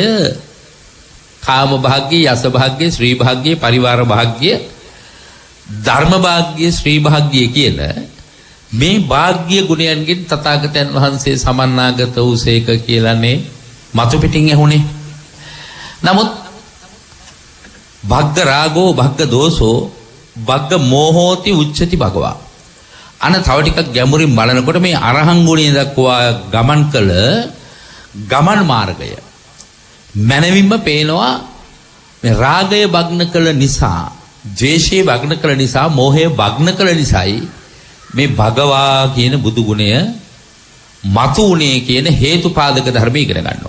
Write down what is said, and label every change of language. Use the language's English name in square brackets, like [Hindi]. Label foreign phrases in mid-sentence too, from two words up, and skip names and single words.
[Sinhala] කාම භාග්‍ය, යස භාග්‍ය, ශ්‍රී භාග්‍ය, පරිවාර භාග්‍ය, ධර්ම භාග්‍ය, ශ්‍රී භාග්‍ය කියන මේ භාග්‍ය ගුණයන්ගෙන් තථාගතයන් වහන්සේ සමන්නාගත වූසේක කියලානේ මතු පිටින් ඇහුනේ. [Pali] නමුත් භග්ග රාගෝ භග්ග දෝෂෝ භග්ග මෝහෝති උච්චති භගවා. [Sinhala] අන තව ටිකක් ගැඹුරින් බලනකොට මේ අරහං ගුණය දක්වා ගමන් කළ ගමන් මාර්ගය මනවින්ම පේනවා. මේ රාගය භග්න කළ නිසා, ද්වේෂය භග්න කළ නිසා, මෝහය භග්න කළ නිසායි මේ භගවා කියන බුදු ගුණය මතු උනේ කියන හේතුපාදක ධර්මය ඉගෙන ගන්නවා.